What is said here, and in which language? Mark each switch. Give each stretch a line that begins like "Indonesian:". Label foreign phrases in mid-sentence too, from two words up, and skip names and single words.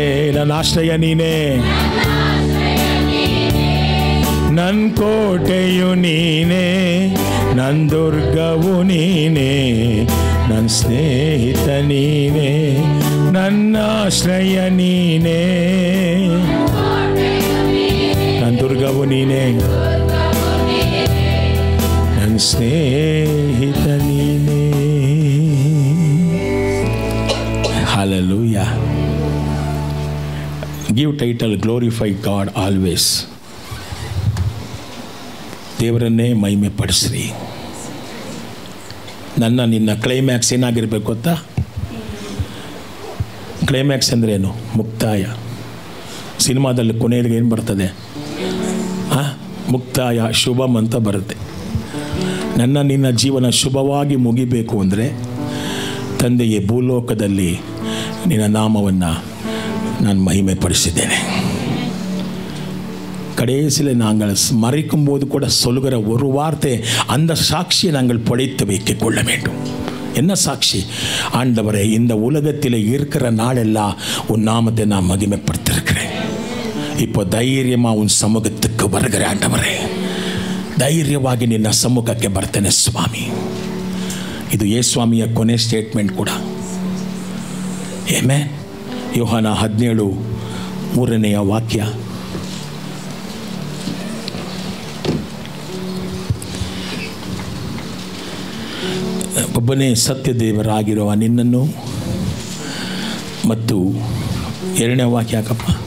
Kannada: ನನ್ನ ಆಶ್ರಯ ನೀನೇ, ನನ್ನ ಕೋಟೆಯು ನೀನೇ, ನನ್ನ ದುರ್ಗವು ನೀನೇ, ನನ್ನ ಸ್ನೇಹಿತ ನೀನೇ, ನನ್ನ ಆಶ್ರಯ ನೀನೇ, ನನ್ನ ದುರ್ಗವು ನೀನೇ, ನನ್ನ ಸ್ನೇಹಿತ ನೀನೇ. Hallelujah.
English: Give title glorify God always.
Kannada: ದೇವರನ್ನೇ ಮಹಿಮೆ ಪಡಿಸ್ರಿ. ನಿನ್ನ ಕ್ಲೈಮ್ಯಾಕ್ಸ್ ಏನಾಗಿರ್ಬೇಕು ಗೊತ್ತಾ? ಕ್ಲೈಮ್ಯಾಕ್ಸ್ ಅಂದ್ರೇನು? ಮುಕ್ತಾಯ. ಸಿನಿಮಾದಲ್ಲಿ ಕೊನೆಯಲ್ಲಿ ಏನು ಬರ್ತದೆ? ಮುಕ್ತಾಯ, ಶುಭಂ ಅಂತ ಬರುತ್ತೆ. ನಿನ್ನ ಜೀವನ ಶುಭವಾಗಿ ಮುಗಿಬೇಕು ಅಂದರೆ ತಂದೆಯೇ, ಭೂಲೋಕದಲ್ಲಿ ನಿನ್ನ ನಾಮವನ್ನು ನಾನು ಮಹಿಮೆ ಪಡಿಸಿದ್ದೇನೆ.
Tamil: கடைசியில் நாங்கள் மறைக்கும் போது கூட சொல்லுகிற ஒரு வார்த்தை, அந்த சாட்சியை நாங்கள் படைத்து வைக்க கொள்ள வேண்டும். என்ன சாட்சி? ஆண்டவரே, இந்த உலகத்தில் இருக்கிற நாளெல்லாம் உன் நாமத்தை நான் மகிமைப்படுத்திருக்கிறேன். இப்போ தைரியமாக உன் சமூகத்துக்கு வருகிற ஆண்டவரே,
Kannada: ಧೈರ್ಯವಾಗಿ ನಿನ್ನ ಸಮ್ಮುಖಕ್ಕೆ ಬರ್ತೇನೆ ಸ್ವಾಮಿ. ಇದು ಯೇಸ್ವಾಮಿಯ ಕೊನೆ ಸ್ಟೇಟ್ಮೆಂಟ್ ಕೂಡ. ಆಮೆನ್. ಯೋಹಾನ 17:3 ವಾಕ್ಯ. ಒಬ್ಬನೇ ಸತ್ಯ ದೇವರಾಗಿರುವ ನಿನ್ನನ್ನು ಮತ್ತು 2ನೇ ವಾಕ್ಯ ಹಾಕಪ್ಪ.